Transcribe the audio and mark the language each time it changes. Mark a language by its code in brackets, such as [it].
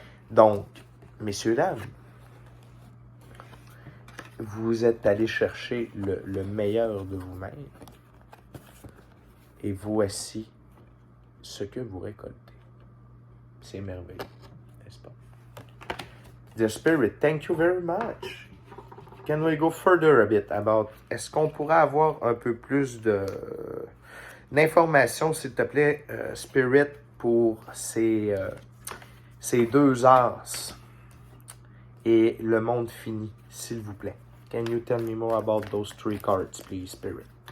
[fr] Donc, messieurs, dames, vous êtes allés chercher le meilleur de vous-même et voici ce que vous récoltez. C'est merveilleux, n'est-ce pas? [en] The Spirit, thank you very much. Can we go further a bit about... [fr] Est-ce qu'on pourrait avoir un peu plus d'informations, s'il te plaît, Spirit, pour ces 2 as et le monde fini, s'il vous plaît? [en] Can you tell me more about those 3 cards, please, Spirit?